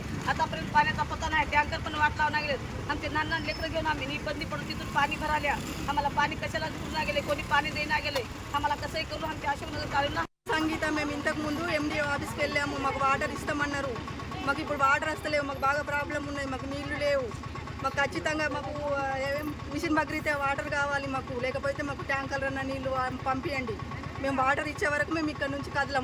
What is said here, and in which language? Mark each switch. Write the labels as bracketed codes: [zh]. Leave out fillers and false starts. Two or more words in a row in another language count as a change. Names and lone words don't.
[mr] आतापर्यंत पाण्याचा पत्ता नाही. टँकर पण वाट लावून लागले. आमचे लहान लेकरं घेऊन आम्ही बंदी पडून तिथून पाणी भराल्या. आम्हाला पाणी कशाला घेऊन गेले, कोणी पाणी देईना गेले. आम्हाला कसंही करून आमच्या अशोकनगर काढून [te] సంగీత మేము ఇంతకు ముందు ఎండిఓ ఆఫీస్కి వెళ్ళాము. మాకు వాటర్ ఇస్తామన్నారు. మాకు ఇప్పుడు వాటర్ వస్తలేవు. మాకు బాగా ప్రాబ్లం ఉన్నాయి. మాకు నీళ్లు లేవు. మాకు ఖచ్చితంగా మాకు మిషన్ భగీరథ వాటర్ కావాలి మాకు. లేకపోతే మాకు ట్యాంకర్లన్న నీళ్లు పంపించండి. మేము వాటర్ ఇచ్చే వరకు మేము ఇక్కడ నుంచి కదలము.